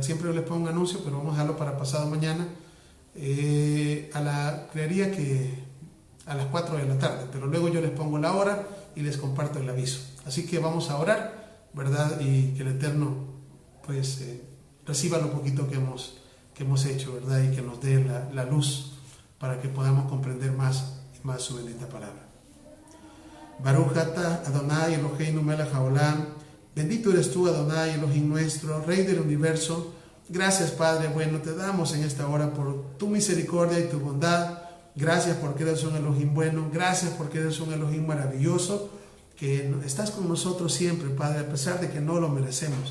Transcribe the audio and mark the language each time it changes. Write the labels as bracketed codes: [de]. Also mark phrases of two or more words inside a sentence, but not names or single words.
[es] Siempre les pongo un anuncio, pero vamos a dejarlo para pasado mañana. Creería que a las 4 de la tarde, pero luego yo les pongo la hora y les comparto el aviso. Así que vamos a orar, ¿verdad? Y que el Eterno, pues, reciba lo poquito que hemos hecho, ¿verdad? Y que nos dé la luz para que podamos comprender más y más su bendita palabra. [he] ברוך אתה אדוני אלוהינו מלך העולם. [es] Bendito eres tú, Adonai Elohim nuestro, Rey del universo. Gracias, Padre bueno, te damos en esta hora por tu misericordia y tu bondad. Gracias porque eres un Elohim bueno. Gracias porque eres un Elohim maravilloso, que estás con nosotros siempre, Padre, a pesar de que no lo merecemos.